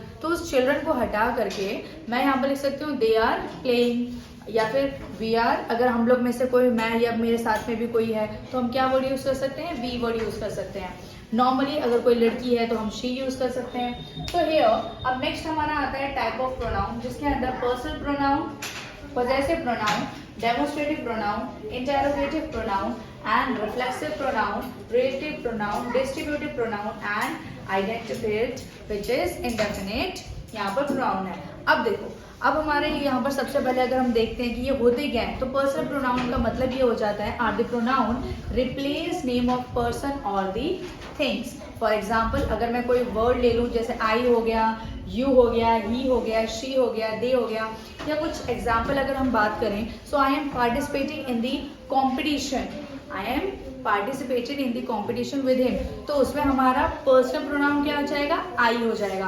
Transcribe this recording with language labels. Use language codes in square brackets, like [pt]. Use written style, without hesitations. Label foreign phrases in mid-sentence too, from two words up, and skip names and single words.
[hi] तो उस चिल्ड्रन को हटा करके मैं यहाँ पर लिख सकती हूँ [en] they are playing, [hi] या फिर [en] we are. [hi] अगर हम लोग में से कोई, मैं या मेरे साथ में भी कोई है, तो हम क्या [en] word use [hi] कर सकते हैं, [en] we word use [hi] कर सकते हैं। नॉर्मली अगर कोई लड़की है तो हम [en] she use [hi] कर सकते हैं। तो हियर अब नेक्स्ट हमारा आता है [en] type of pronoun, [hi] जिसके अंदर [en] personal pronoun, possessive pronoun, demonstrative pronoun, interrogative pronoun and reflexive pronoun, relative pronoun, distributive pronoun and identified which is indefinite [hi] यहाँ पर [en] pronoun है। [hi] अब देखो, अब हमारे यहाँ पर सबसे पहले अगर हम देखते हैं कि ये होते क्या है, तो [en] personal pronoun [hi] का मतलब ये हो जाता है [en] are the pronoun replace name of person [hi] और [en] the things. for example [hi] अगर मैं कोई वर्ड ले लूँ, जैसे आई हो गया, यू हो गया, ही हो गया, शी हो गया, दे हो गया, या कुछ एग्जाम्पल अगर हम बात करें, [en] so I am participating in the competition, I am participated in the competition with him, [hi] तो उसमें हमारा [en] personal pronoun [hi] क्या हो जाएगा, आई हो जाएगा।